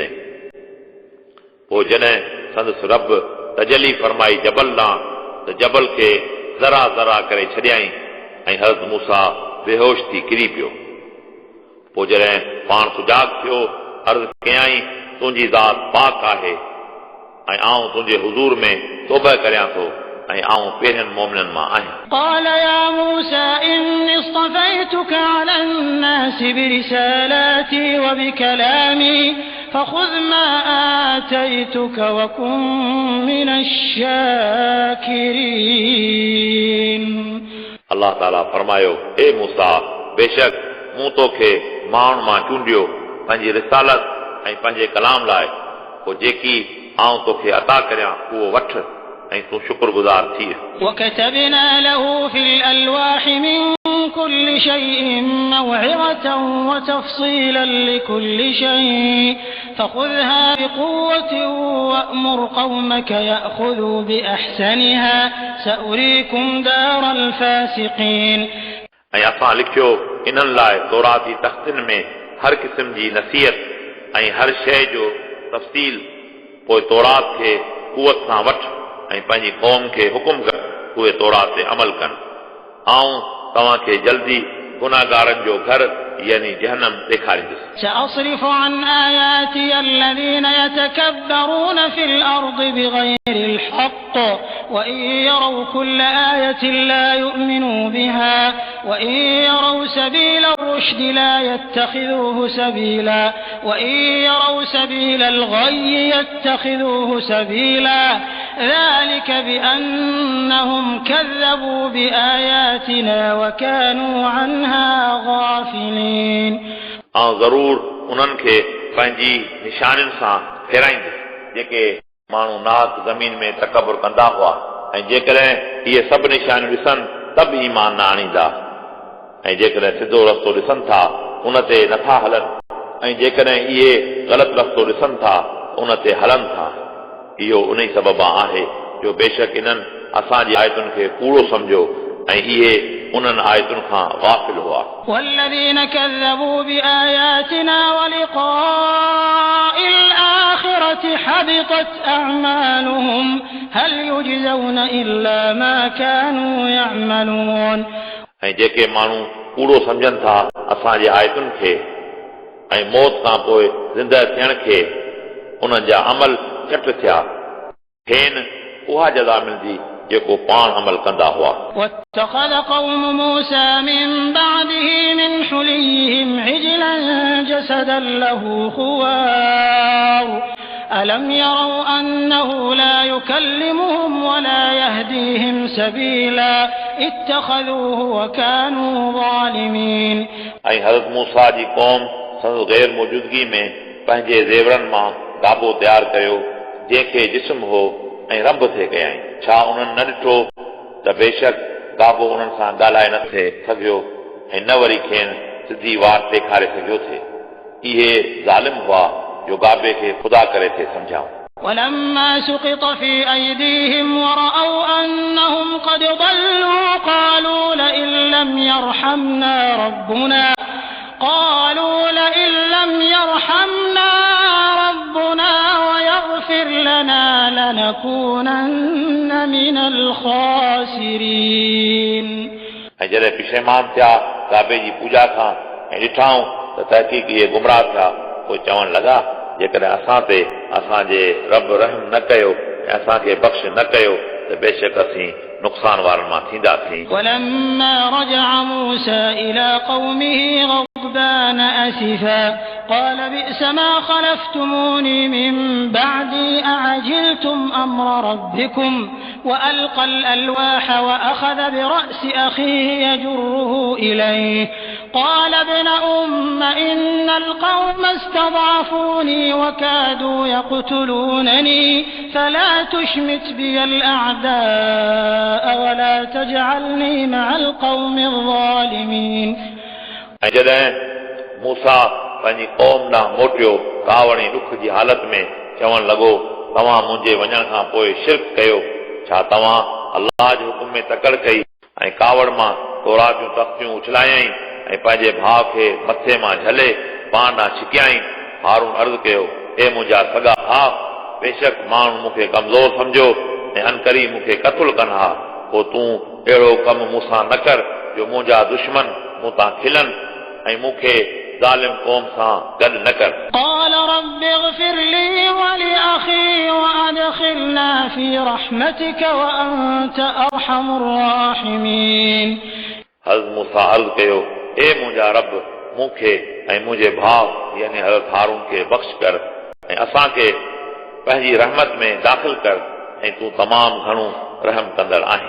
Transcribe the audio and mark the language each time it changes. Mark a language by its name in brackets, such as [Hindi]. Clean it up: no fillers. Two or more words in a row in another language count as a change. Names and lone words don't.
[Sindhi] पोइ जॾहिं संदसि रब तजली फरमाई जबल ॾांहुं त जबल खे ज़रा ज़रा करे छॾियईं ऐं हज़रत मूसा बेहोश थी किरी पियो. पोइ जॾहिं पाण सुजाग थियो अर्ज़ कयईं, तुंहिंजी ज़ात पाक आहे ऐं आऊं तुंहिंजे हुज़ूर में तौबह करियां थो ऐं आऊं पहिरियनि मोमिननि मां आहियां. [Arabic] قال يا موسى إني اصطفيتك على الناس برسالاتي وبكلامي فخذ ما آتيتك وكن من الشاكرين. [Sindhi] अलाह ताला फरमायो, हे मूसा, बेशक मूं तोखे माण्हुनि मां चूंडियो पंहिंजी रिसालत ऐं पंहिंजे कलाम लाइ. पोइ जेकी आऊं तोखे अता करियां उहो वठ ऐं तूं शुक्रगुज़ार थी. [Arabic] وكتبنا له في الألواح من كل شيء موعظة وتفصيلا لكل شيء فخذها بقوة وأمر قومك يأخذوا بأحسنها سأريكم دار الفاسقين. [Sindhi] ऐं असां लिखियो इन्हनि लाइ तौराती तख़्तनि में हर क़िस्म जी नसीहत ऐं हर शइ जो तफ़सील. पोइ तौरात खे क़ुवत सां वठ ऐं पंहिंजी क़ौम खे हुकुम कर उहे तौरात ते अमल कनि. आऊं तव्हांखे जल्दी गुनाहगारनि जो घर यानी जहन्नम ॾेखारींदुसि. [Arabic] سأصرف عن آياتي الذين يتكبرون في الأرض بغير الحق وإن يروا كل آية لا يؤمنوا بها وإن يروا سبيل الرشد لا يتخذوه سبيلا وإن يروا سبيل الغي يتخذوه سبيلا ذلك بأنهم كذبوا بآياتنا وكانوا عنها غافلين. [Sindhi] ज़रूर उन्हनि खे पंहिंजी निशानियुनि सां फेराईंदुसि जेके माण्हू नाक ज़मीन में तकबुर कंदा हुआ ऐं जेकॾहिं इहे सभु निशानियूं ॾिसनि त बि ईमान न आणींदा ऐं जेकॾहिं सिधो रस्तो ॾिसनि था उन ते नथा हलनि ऐं जेकॾहिं इहे ग़लति रस्तो ॾिसनि था उन ते हलनि था. इहो उन ई सबबु आहे जो बेशक इन्हनि असांजी आयतुनि खे कूड़ो सम्झो ऐं इहे उन्हनि आयतुनि खां गाफ़िल हुआ. [Arabic] والذين كذبوا بآياتنا ولقاء الآخرة حبطت أعمالهم هل يجزون إلا ما كانوا يعملون. [Sindhi] ऐं जेके माण्हू कूड़ो सम्झनि था असांजे आयतुनि खे ऐं मौत खां पोइ ज़िंदह थियण खे उन्हनि जा अमल चट थिया खेनि उहा जज़ा मिलंदी जेको पाण अमल कंदा हुआ. [Arabic] واتخذ قوم موسى من بعده من حليهم عجلا جسدا له خوار ألم يروا أنه لا يكلمهم ولا يهديهم سبيلا اتخذوه وكانوا ظالمين. [Sindhi] ऐं हज़रत मूसा जी क़ौम संदसि गैर मौजूदगी में पंहिंजे ज़ेवरनि मां गाबो तयारु कयो जंहिंखे जिस्म हो ऐं रंभ थे कयाईं. छा उन्हनि न ॾिठो त बेशक गाबो उन्हनि सां ॻाल्हाए न थे सघियो ऐं न वरी खेनि सिधी वाट ॾेखारे सघियो थे. इहे ज़ालिम हुआ जो गाबे खे ख़ुदा करे थे सम्झाऊं. [Arabic] ولما سقط في أيديهم ورأوا أنهم قد ضلوا قالوا لئن لم يرحمنا ربنا قالوا لئن لم يرحمنا ربنا ويغفر لنا لنكونن من الخاسرين. [Sindhi] ऐं जॾहिं पिशेमान थिया काबे जी पूजा खां ऐं ॾिठाऊं त तहक़ीक़ इहे गुमराह थिया, पोइ चवण लॻा जेकॾहिं असां ते असांजे रब रहम न कयो ऐं असांखे बख़्श न कयो त बेशक असीं नुक़सान वारनि मां थींदासीं. [Arabic] ولما رجع موسى إلى قومه غضبان أسفا قال بئس ما خلفتموني من بعدي أعجلتم أمر ربكم وألقى الألواح وأخذ برأس أخيه يجره إليه قال ابن أم إن القوم استضعفوني وكادوا يقتلونني فلا تشمت بي الأعداء ولا تجعلني مع القوم الظالمين. [Sindhi] ऐं जॾहिं मूसा पंहिंजी क़ौम ॾांहुं मोटियो कावड़ ऐं ॾुख जी हालत में चवण लॻो तव्हां मुंहिंजे वञण खां पोइ शिरक कयो, छा तव्हां अल्लाह जे हुकुम में तकड़ कई ऐं कावड़ मां तौरात जूं तख़्तियूं उछलायाई ऐं पंहिंजे भाउ खे मथे मां झले पाण ॾांहुं छिकियाई. हारून अर्ज़ कयो ए मुंहिंजा सॻा भाउ, बेशक माण्हू मूंखे कमज़ोर सम्झो ऐं अनकरी मूंखे क़तल कनि हा, पोइ तूं अहिड़ो कमु मूंसां न कर जो मुंहिंजा दुश्मन मूं तां खिलनि ऐं मूंखे ज़ालिम क़ौम सां गॾु न कर. [Arabic] قال رب اغفر لي ولأخي وأدخلنا في رحمتك وأنت أرحم الراحمين. [Sindhi] हज़रत मूसा अर्ज़ कयो ए मुंहिंजा रब, मूंखे ऐं मुंहिंजे भाउ यानी हज़रत हारून खे बख़्श कर ऐं असांखे पंहिंजी रहमत में दाख़िल कर ऐं तूं तमामु घणो रहम कंदड़ आहीं.